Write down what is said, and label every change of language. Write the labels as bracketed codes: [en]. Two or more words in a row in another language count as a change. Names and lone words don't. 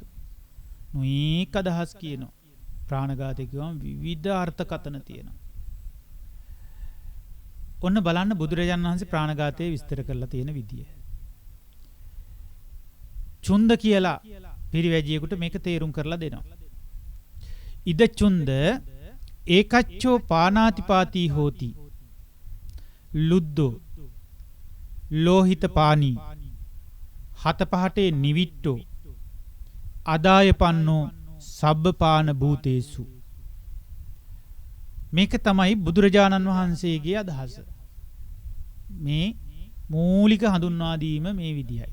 [si] නොඑක අදහස් කියනවා. ප්‍රාණඝාතය කියවම විවිධ අර්ථකථන තියෙනවා. ඔන්න බලන්න බුදුරජාණන් වහන්සේ ප්‍රාණඝාතය විස්තර කරලා තියෙන විදිය. චුන්ද කියලා පිරිවැජියෙකුට මේක තේරුම් කරලා දෙනවා. [pi] ඉද චුන්ද ඒකච්චෝ පාණාතිපාතී හෝති ලුද්දෝ ලෝහිත පානී හත පහටේ නිවිට්ටෝ අදායපන්නෝ සබ්බපාන භූතේසු. [si] මේක තමයි බුදුරජාණන් වහන්සේගේ අදහස. මේ මූලික හඳුන්වා දීම මේ විදියයි.